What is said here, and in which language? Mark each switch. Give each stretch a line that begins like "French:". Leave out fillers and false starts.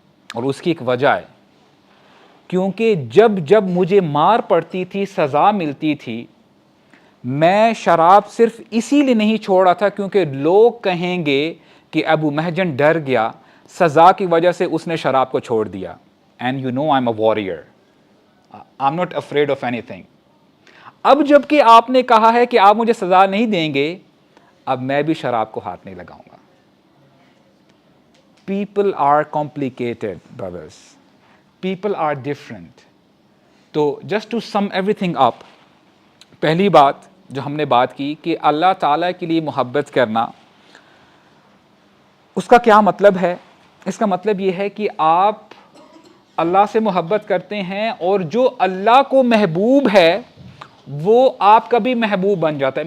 Urdu: اور اس کی ایک وجہ ہے, کیونکہ جب جب مجھے مار پڑتی تھی, سزا ملتی تھی, میں شراب صرف اسی لیے نہیں چھوڑ رہا تھا کیونکہ لوگ کہیں گے کہ ابو محجن ڈر گیا, سزا کی وجہ سے اس نے شراب کو چھوڑ دیا.
English: And you know I am a warrior, I am not afraid of anything.
Urdu: اب جب کہ آپ نے کہا ہے کہ آپ مجھے سزا نہیں دیں گے, اب میں بھی شراب کو ہاتھ نہیں لگاؤں گا.
English: People are complicated, brothers. People are different.
Urdu: تو
English: just to sum everything up,
Urdu: پہلی بات جو ہم نے بات کی کہ اللہ تعالیٰ کے لیے محبت کرنا, اس کا کیا مطلب ہے؟ اس کا مطلب یہ ہے کہ آپ اللہ سے محبت کرتے ہیں, اور جو اللہ کو محبوب ہے وہ آپ کا بھی محبوب بن جاتا ہے.